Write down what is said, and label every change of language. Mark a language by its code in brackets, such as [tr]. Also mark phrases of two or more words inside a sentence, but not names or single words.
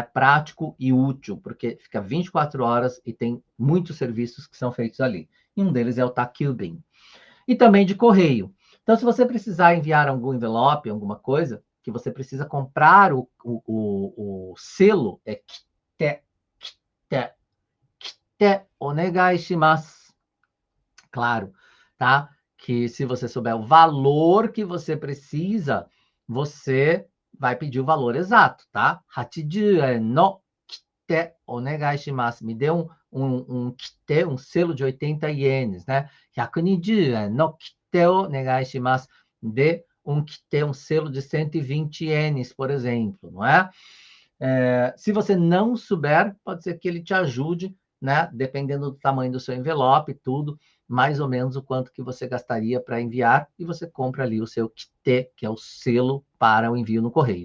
[pt] Prático e útil, porque fica 24 horas e tem muitos serviços que são feitos ali. E um deles é o Takyubin. E também de correio. Então, se você precisar enviar algum envelope, alguma coisa, que você precisa comprar o selo, é [ja] 切手お願いします. [pt] Claro, tá? Que se você souber o valor que você precisa, você vai pedir o valor exato, tá? [ja] 80円の切手お願いします. [pt] Me dê um kite, um selo de 80 ienes, né? [ja] 120円の切手お願いします. [pt] Dê um kite, um selo de 120 ienes, por exemplo, não é? Se você não souber, pode ser que ele te ajude, né? Dependendo do tamanho do seu envelope, tudo, mais ou menos o quanto que você gastaria para enviar, e você compra ali o seu kite, que é o selo para o envio no correio.